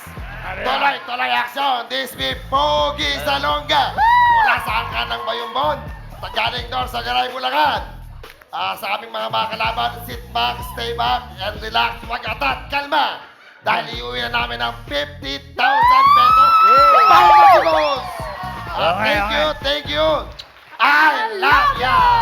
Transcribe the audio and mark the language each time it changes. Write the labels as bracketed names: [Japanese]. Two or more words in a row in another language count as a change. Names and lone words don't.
[Filipino] Tuloy-tuloy aksyon! [English] This be Pogi Salonga! [Filipino] Mula sa angkan ng Bayombon, galing doon sa Garay, Bulacan. Sa aming mga kalaban, [English] sit back, stay back, and relax, [Filipino] wag atat, kalma! Dahil iuwi na namin ng 50,000 pesos! Palmas! [English] Thank you! I love ya!